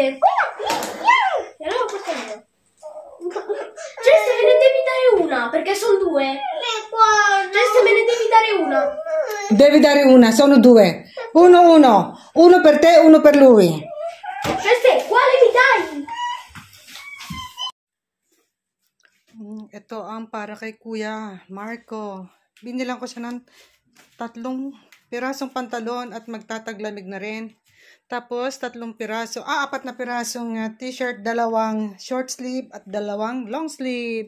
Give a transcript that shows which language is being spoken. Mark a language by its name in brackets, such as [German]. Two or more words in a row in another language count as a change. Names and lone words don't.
[Italian] E allora questa è mia. Celeste, me ne devi dare una, perché sono due. Celeste, me ne devi dare una. Devi dare una, sono due. Uno per te, uno per lui. Queste, quale mi dai? [Filipino] Ito ang para kay Kuya Marco. Binilang ko siya ng 3 pirasong pantalon at magtataglamig na rin. Tapos 4 na pirasong t-shirt, 2 [English] short sleeve [Filipino] at 2 [English] long sleeve.